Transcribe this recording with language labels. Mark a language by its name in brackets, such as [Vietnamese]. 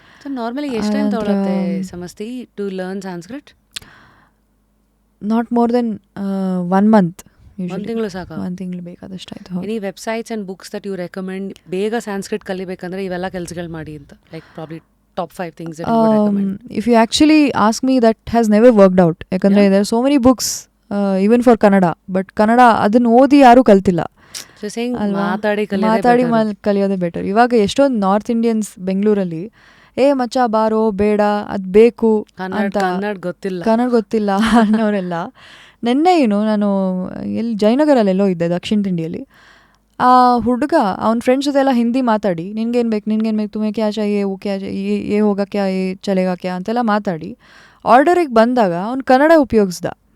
[English] So normally ಎಷ್ಟು time ತಗೊಳುತ್ತೆ Samasti to learn Sanskrit? Not more than 1 month. [Kannada] ಒಂದು ತಿಂಗಳು ಸಾಕ? 1 ತಿಂಗಳು ಬೇಕಾದಷ್ಟು ಆಯ್ತು. [English] any websites and books that you recommend [Kannada] ಬೇಗ ಸಂಸ್ಕೃತ್ ಕಲಿಬೇಕಂದ್ರೆ ಇವೆಲ್ಲ ಕೆಲಸಗಳು ಮಾಡಿ ಅಂತ, [English] Like probably top 5 things that you would recommend? If you actually ask me, that has never worked out. Yakandre there are so many books even for Kannada, but Kannada [Kannada] ಅದನ್ನ ಓದಿ ಯಾರೂ ಕಲ್ತಿಲ್ಲ. [English] So saying [Kannada] ಮಾತಾಡಿ ಕಲಿಯೋದೇ better. ಇವಾಗ ಎಷ್ಟೊಂದು north Indians ಬೆಂಗಳೂರಲ್ಲಿ ಮಚ್ಚ ಬಾರೋ ಬೇಡ ಅದು ಬೇಕು ಅಂತ ಕನ್ನಡ ಗೊತ್ತಿಲ್ಲ ಅನ್ನೋರೆಲ್ಲ. ನೆನ್ನೆ ನಾನು ಎಲ್ಲಿ ಜಯನಗರಲ್ಲೆಲ್ಲೋ ಇದ್ದೆ, ದಕ್ಷಿಣ ತಿಂಡಿಯಲ್ಲಿ. ಆ ಹುಡುಗ ಅವ್ನ ಫ್ರೆಂಡ್ಸ್ ಜೊತೆಲ್ಲ ಹಿಂದಿ ಮಾತಾಡಿ ನಿನ್ಗೇನು ಬೇಕು [Hindi] ತುಮೆ ಕ್ಯಾ ಚಾಹಿಯೇ वो क्या चाहिए ये होगा क्या ये चलेगा क्या [Kannada] ಅಂತೆಲ್ಲ ಮಾತಾಡಿ ಆರ್ಡರಿಗೆ ಬಂದಾಗ ಅವ್ನು ಕನ್ನಡ ಉಪಯೋಗಿಸ್ದ.